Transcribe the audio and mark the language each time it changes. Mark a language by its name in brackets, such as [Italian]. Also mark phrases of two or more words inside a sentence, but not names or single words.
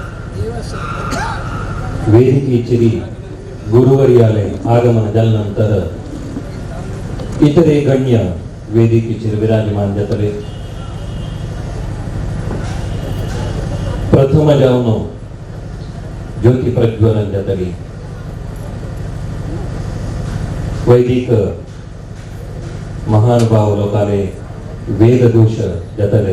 [Konkani] वेदिकेचेरी गुरुवर्याले आगमन झाल्यानंतर इतरे गण्य वेदिकेचेर विराजमान जातले. प्रथम जावन ज्योती प्रज्वलन जातली. वैदिक महानुभाव लोकाले वेदघोष जातले.